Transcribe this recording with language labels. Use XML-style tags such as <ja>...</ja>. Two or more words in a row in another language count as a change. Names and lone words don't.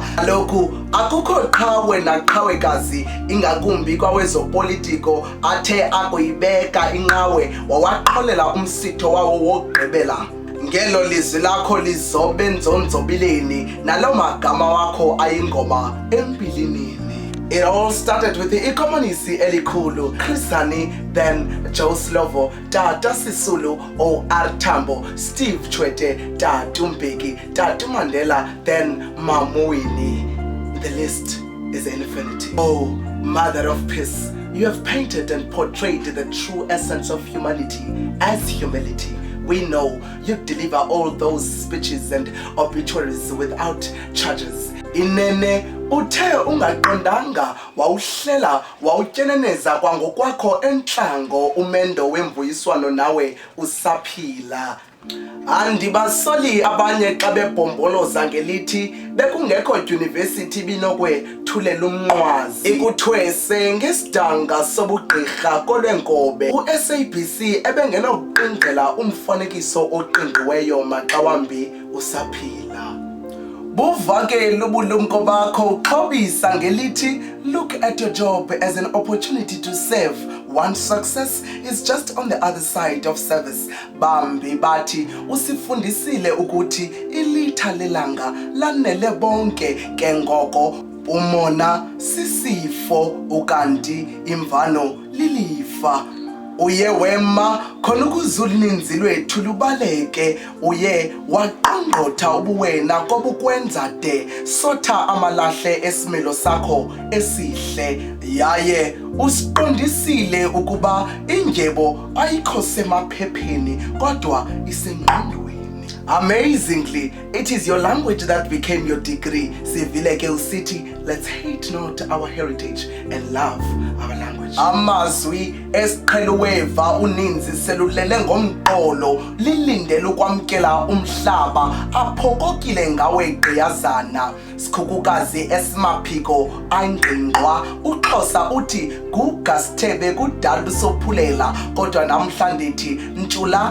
<xh>Kaloku akukho qhawe naqhawekazi ingakumbi kwawezopolitiko athe akuyibeka inqawe wawaqholela umsitho wawo wokugqibela. Ngelo lizwi lakho lizobe nzonzobileni nalo magama wakho ayingoma empilinini.</xh> <en>It all started with the</en> <xh>ikomanisi elikhulu</xh> <en>Chris Hani, then Joe Slovo, Tata Sisulu, O.R. Tambo, Steve Tshwete, Tata Mbeki, Tata Mandela, then Mamuini. The list is infinity. Oh, Mother of Peace, you have painted and portrayed the true essence of humanity as humility. We know you deliver all those speeches and obituaries without charges.</en> <xh>Inene uthe ungaqondanga wawuhlela wawutyeneneza kwangokwakho entlango umendo wemvuyiswano nawe usaphila. Andibasoli abanye xa bebhomboloza ngelithi bekungekho dyunivesithi binokwethulela umnqwazi ikuthwese ngesidanga sobugqirha kolwenkobe u-SABC ebengenokuqingqela umfanekiso oqingqiweyo maxa wambi usaphila. Buvakele ubulumko bakho uxhobisa ngelithi</xh> <en>look at your job as an opportunity to serve. One's success is just on the other side of service.</en> <xh>Bambi bathi usifundisile ukuthi ilitha lelanga lanele bonke ke ngoko umona sisifo ukanti imvano lilifa. uye wema khona ukuzuluninzi lwethu lubaleke uye waqongqotha ubuwena kobukwenza de sotha amalahle esimilo sakho esihle yaye usiqondisile ukuba indyebo ayikho semaphepheni kodwa isengqondweni.</xh> <en>Amazingly, it is your language that became your degree.</en> <xh>Sivile ke usithi,</xh> <en>let's hate not our heritage and love our language.</en> <xh>Amazwi esiqheluweva uninzi selulele ngomqolo lilindele ukwamkela umhlaba aphokokile ngawe gqiyazana sikhukukazi esimaphiko ayingqingqwa uXhosa uthi gugasithebe kudala usophulela kodwa namhlanje ndithi ntshula</xh>